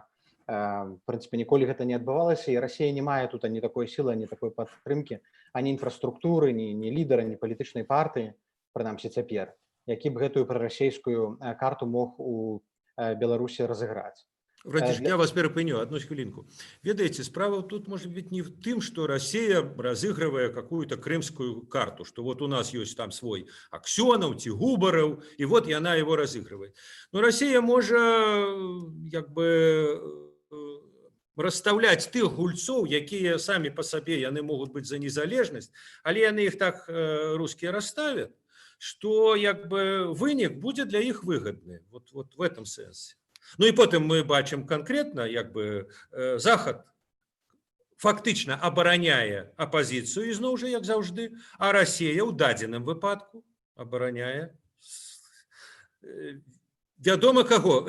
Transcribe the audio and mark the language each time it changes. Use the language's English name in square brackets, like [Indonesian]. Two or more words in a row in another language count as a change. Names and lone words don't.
[Belarusian] В прынцыпе, ніколі гэта не адбывалася, і Расія не мае тут ані такой сілы, ані такой падтрымкі, ані інфраструктуры, ні лідара, ні палітычнай партыі, прынамсі цяпер, які б гэтую прарасійскую карту мог у Беларусі разыграць. Францішек, я вас перапыню, [Ukrainian] одну хвилинку. [Russian] Ведаете, справа тут может быть не в том, что Россия разыгрывая какую-то крымскую карту, что вот у нас есть там свой Аксенов, Тигубаров, и вот она его разыгрывает. Но Россия может как бы расставлять [Belarusian] тых гульцов, якія [Russian] сами по себе, яны могут быть за незалежность, [Belarusian] але яны [Russian] их так русские расставят, что як бы вынік будет для их выгодный. Вот в этом сенсе. [Belarusian] Ну і потым мы бачым канкрэтна, як бы Захад фактычна абараняе апазіцыю, ізноў жа, як заўжды, а Расія ў дадзеным выпадку абараняе вядома каго.